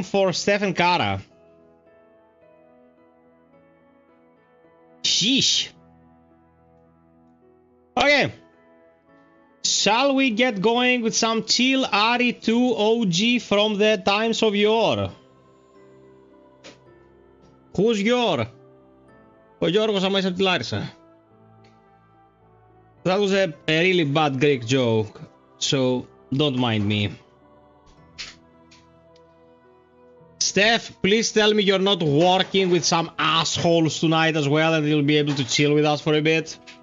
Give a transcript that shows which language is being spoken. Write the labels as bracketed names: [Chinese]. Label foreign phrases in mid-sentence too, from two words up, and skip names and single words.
[English] for Stephen Kara. Sheesh. Okay. Shall we get going with some chill RE2 OG from the times of yore? Who's your? [Greek] Ο Γιώργος αμέσως από τη Λάρισα. [English] That was a really bad Greek joke, so don't mind me. Steph, please tell me you're not working with some assholes tonight as well and you'll be able to chill with us for a bit.